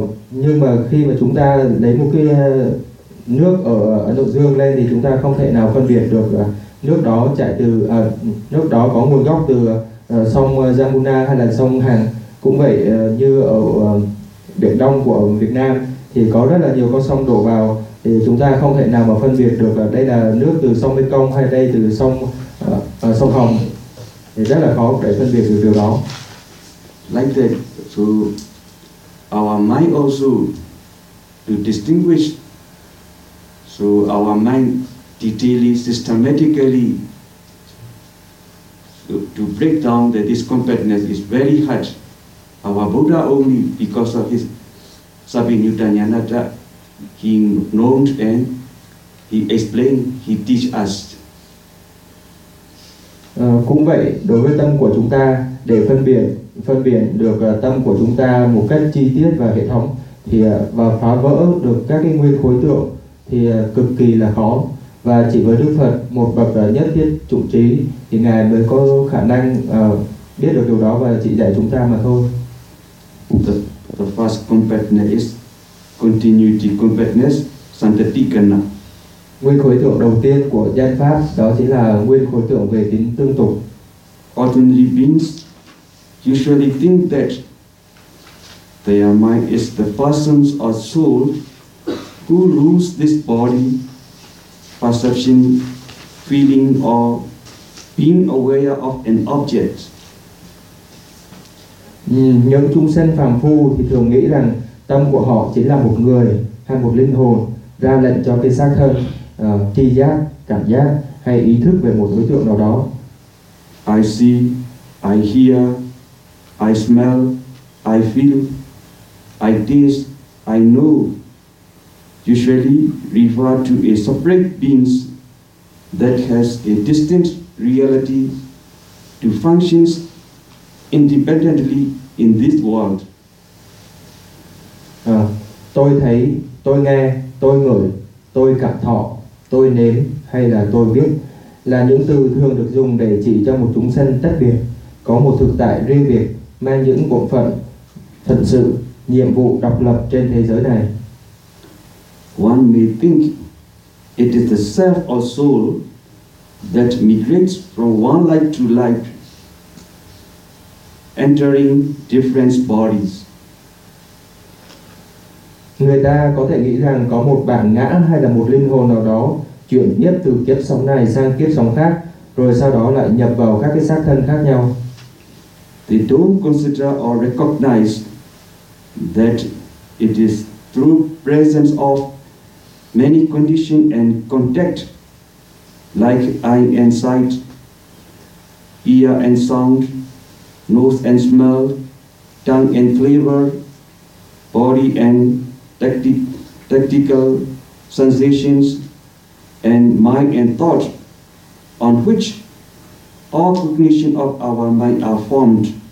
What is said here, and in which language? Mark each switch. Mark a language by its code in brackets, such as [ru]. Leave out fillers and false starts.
[vi] Nhưng mà khi mà chúng ta lấy một cái nước ở Ấn Độ Dương lên thì chúng ta không thể nào phân biệt được nước đó chảy từ nước đó có nguồn gốc từ sông Yamuna hay là sông Hằng. Cũng vậy như ở biển Đông của Việt Nam thì có rất là nhiều con sông đổ vào, thì chúng ta không thể nào mà phân biệt được là đây là nước từ sông Mekong hay đây từ sông sông Hồng, thì rất là khó để phân biệt được điều đó. [en] Like that, so our mind also to distinguish, so our mind detailly, systematically, so to break down that this completeness is very hard. Our Buddha only, because of his Sabinuta Jnanata, he known and he explained, he teach us. [vi] Cũng vậy, đối với tâm của chúng ta, để phân biệt được tâm của chúng ta một cách chi tiết và hệ thống thì và phá vỡ được các cái nguyên khối tượng thì cực kỳ là khó. Và chỉ với Đức Phật, một bậc nhất thiết chủ trí, thì Ngài mới có khả năng biết được điều đó và chỉ dạy chúng ta mà thôi. [en] The first completeness is continuity completeness, santatikana. [vi] Nguyên khối tượng đầu tiên của diên pháp đó chính là nguyên khối tượng về tính tương tục. [en] Ordinary beings usually think that their mind is the person or soul who rules this body, perception, feeling or being aware of an object. [vi] Những chúng sinh phàm phu thì thường nghĩ rằng tâm của họ chính là một người hay một linh hồn ra lệnh cho cái xác thân tri giác, cảm giác hay ý thức về một đối tượng nào đó. [en] I see, I hear, I smell, I feel, I taste, I know. Usually refer to a separate being that has a distinct reality to functions independently in this world. [vi] Tôi thấy, tôi nghe, tôi ngửi, tôi cảm thọ, tôi nếm hay là tôi biết là những từ thường được dùng để chỉ cho một chúng sanh tách biệt, có một thực tại riêng biệt, mang những bộ phận, thật sự, nhiệm vụ độc lập trên thế giới này. [en] One may think it is the self or soul that migrates from one life to life, entering different bodies. [vi] Người ta có thể nghĩ rằng có một bản ngã hay là một linh hồn nào đó chuyển nhiếp từ kiếp sống này sang kiếp sống khác, rồi sau đó lại nhập vào các cái xác thân khác nhau. [en] They don't consider or recognize that it is through presence of many conditions and contact, like eye and sight, ear and sound, nose and smell, tongue and flavor, body and tactical sensations, and mind and thought, on which all cognition of our mind are formed.